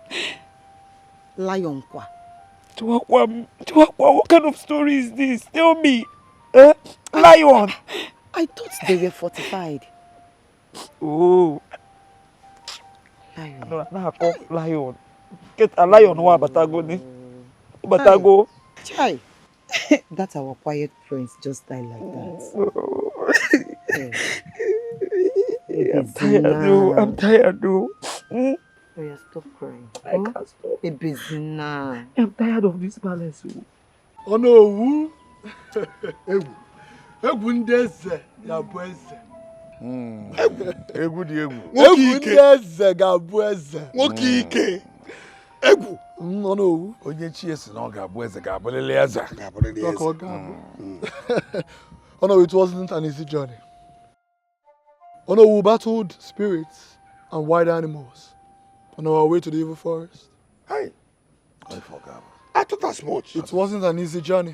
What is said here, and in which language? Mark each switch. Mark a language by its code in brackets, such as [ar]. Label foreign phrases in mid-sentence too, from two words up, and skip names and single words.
[en] Lion kwa? Chwakwa, what kind of story is this? Tell me. Lion. I thought they were fortified. Oh. Lion. No, I call lion. Get a lion [ig] wa batago ni. Batago. Chai. [en] That's our quiet prince just died like that. I'm tired though. Oh yeah, stop crying. I can't stop. [ig] Ebezina. [en] I'm tired of this palace. Oh no. [ig] Egwu ndị eze ga-abụ eze. Egwu dị egwu. Egwu ndị eze ga-abụ eze. Nwoke ike. Egwu. [en] Oh no. [ig] Onye chi esi na ọ ga-abụ eze ga-abụrịrị eze. [en] Oh no, it wasn't an easy journey. Oh no, we battled spirits and wild animals on our way to the evil forest. Hey, I forgot. I thought as much. It wasn't an easy journey.